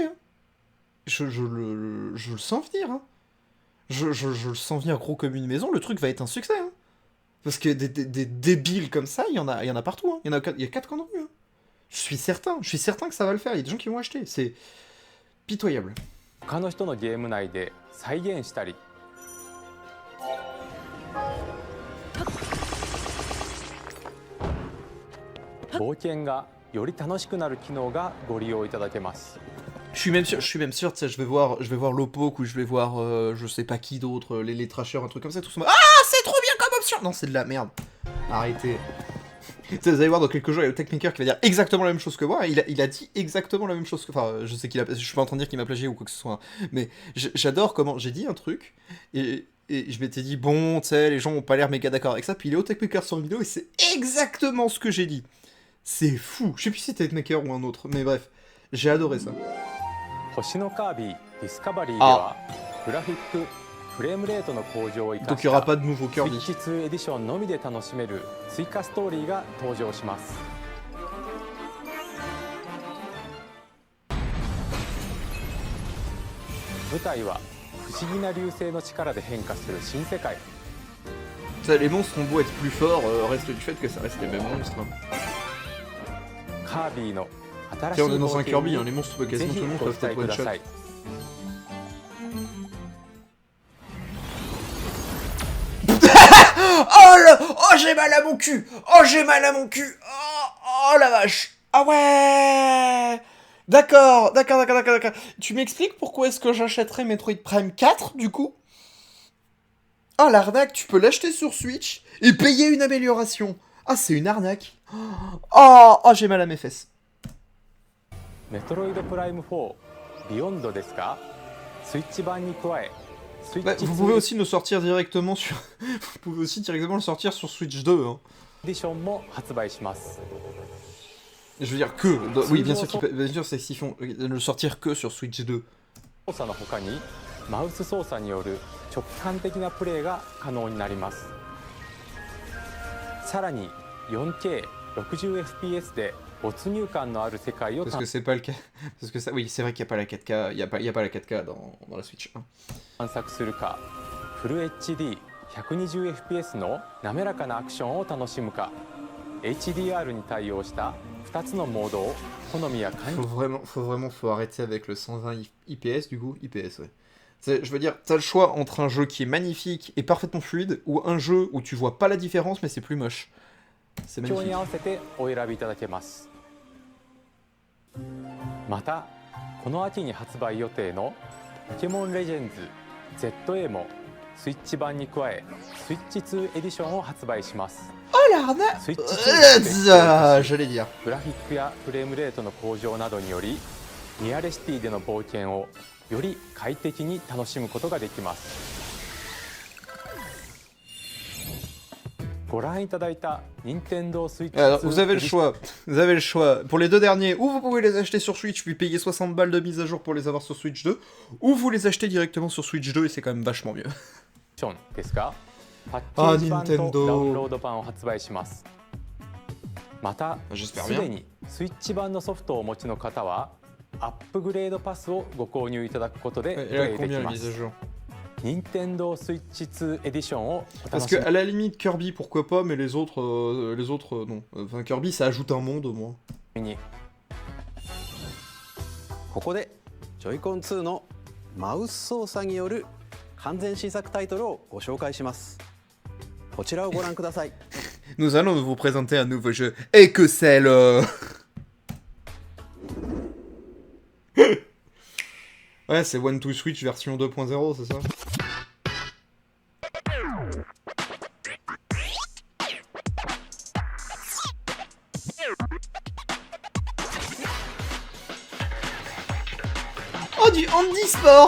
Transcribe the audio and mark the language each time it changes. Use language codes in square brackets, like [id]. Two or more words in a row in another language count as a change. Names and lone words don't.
[fr] Hein. Je le sens venir. Hein. Je le sens venir gros comme une maison, le truc va être un succès. Hein. Parce que des débiles comme ça, il y en a partout. Hein. Il y a 4 qui en ont eu. Hein. Je suis certain que ça va le faire. Il y a des gens qui vont acheter. C'est pitoyable. [ja] 他の人のゲーム内で再現したり冒険がより楽しくなる機能がご利用いただけます [fr] Je suis même sûr, tu sais, je vais voir Lopok ou je vais voir, je sais pas qui d'autre, les trashers, un truc comme ça, tout ça. Ah, c'est trop bien comme option! Non, c'est de la merde. Arrêtez. Vous allez voir dans quelques jours, il y a le Techmaker qui va dire exactement la même chose que moi. Il a dit exactement la même chose que... Enfin, je sais je suis pas en train de dire qu'il m'a plagié ou quoi que ce soit. Hein, mais j'adore comment... J'ai dit un truc, et je m'étais dit, bon, tu sais, les gens ont pas l'air méga d'accord avec ça, puis il est au Techmaker sur une vidéo, et c'est exactement ce que j'ai dit. C'est fou. Je sais plus si c'était Techmaker ou un autre, mais bref. J'ai adoré ça. [ja] 星のカービィディスカバリーではグラフィックフレームレートの向上を生か [fr] Donc [ja] し [fr] il y aura [ja] た [fr] pas de nouveau [ja] スイ [fr] Kirby. [ja] ッチ2エディションのみで楽しめる追加ストーリーが登場します舞台は不思議な流星の力で変化する新世界 [fr] Ça, les monstres ont beau être plus forts, reste du fait que ça reste les mêmes monstres. Hein. [ja] カービィの新しい [fr] Tiens, on est dans [ja] 冒 [fr] un [ja] 険 [fr] Kirby, [ja] に [fr] hein, les monstres, [ja] ぜ [fr] quasiment [ja] ひ [fr] tout le monde [ja] ご [fr] peuvent [ja] 期待 [fr] être [ja] く [en] one [ja] だ [en] shot. [ja] さい [fr] Oh, j'ai mal à mon cul! Oh, j'ai mal à mon cul! Oh la vache! Ah ouais! D'accord. Tu m'expliques pourquoi est-ce que j'achèterais Metroid Prime 4, du coup? Oh, l'arnaque, tu peux l'acheter sur Switch et payer une amélioration. Ah, c'est une arnaque. Oh, j'ai mal à mes fesses. [ja] メトロイドプライム4ビヨンドですかスイッチ版に加えスイ [fr] Bah, [ja] ッチ [fr] vous [ja] 2 [fr] pouvez aussi nous sortir directement sur... vous pouvez aussi directement le sortir sur Switch 2, hein. [ja] エディションも発売します [fr] Je veux dire que... Oui, bien sûr, c'est qu'ils font le sortir que sur Switch 2. [ja] 操作の他にマウス操作による直感的なプレイが可能になりますさらに 4K60fps で没入感のある世界を [fr] Parce que c'est pas le cas. Parce que ça, oui, c'est vrai qu'il n'y a pas la 4K. Il y a pas la 4K dans la Switch 1. [ja] 探索するかフル HD120fps の滑らかなアクションを楽しむか HDR に対応した2つのモードを好みや感じ [fr] Faut arrêter avec le 120 IPS du coup. IPS, ouais. Je veux dire, t'as le choix entre un jeu qui est magnifique et parfaitement fluide ou un jeu où tu vois pas la différence mais c'est plus moche. C'est [ja] 今日 [fr] magnifique. [ja] に合わせてお選びいただけます。またこの秋に発売予定のポケモンレジェンズ ZA もスイッチ版に加えスイッチ2エディションを発売します。 [fr] Oh l'arnaque! [ja] スイッチ2 [fr] J'allais dire. [ja] グラフィックやフレームレートの向上などによりニアレシティでの冒険をより快適に楽しむことができます。ご覧いただいた Nintendo Switch 2 [fr] Alors, vous avez le choix. Vous avez le choix. Pour les deux derniers, ou vous pouvez les acheter sur Switch puis payer 60 balles de mise à jour pour les avoir sur Switch 2, ou vous les achetez directement sur Switch 2 et c'est quand même vachement mieux. [ja] ですが、パッケージ版とダ Nintendo ウンロード版を発売します。また、 [fr] J'espère [ja] す [fr] bien. [ja] でにスイッチ版のソフトをお持ちの方は、アップグレードパスをご購入いただくことでプ [fr] Elle a [ja] レイで [fr] combien [ja] き [fr] la [ja] ま [fr] mise à [ja] す。 [fr] jour? [ja] Nintendo Switch 2 エディションをお [fr] Parce [ja] 楽し [fr] que [ja] み [fr] à la limite Kirby pourquoi pas, mais les autres non. Enfin Kirby ça ajoute un monde au moins. [ja] に。ここでジョイコン2のマウス操作による完全新作タイトルをご紹介します。こちらをご覧ください。 [fr] Nous allons vous présenter un nouveau jeu. Et que c'est le... Ouais, c'est One to Switch version 2.0, c'est ça? Oh, du handisport!